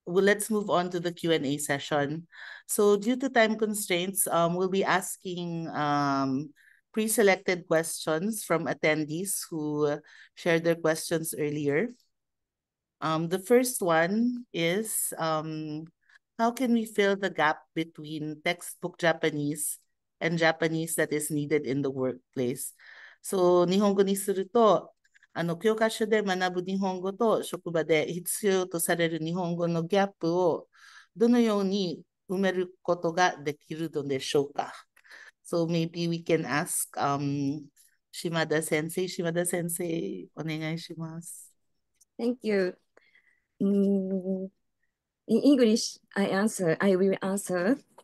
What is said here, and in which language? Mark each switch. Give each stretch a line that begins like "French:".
English: Well, let's move on to the Q&A session. So due to time constraints, we'll be asking pre-selected questions from attendees who shared their questions earlier. The first one is, how can we fill the gap between textbook Japanese and Japanese that is needed in the workplace?
Japanese: So, 日本語にすると、教科書で学ぶ日本語と職場で必要とされる日本語のギャップをどのように埋めることができるのでしょうか?
English: So maybe we can ask Shimada Sensei.
Japanese: Shimada Sensei, お願いします。
English: Thank you. In English, I will answer.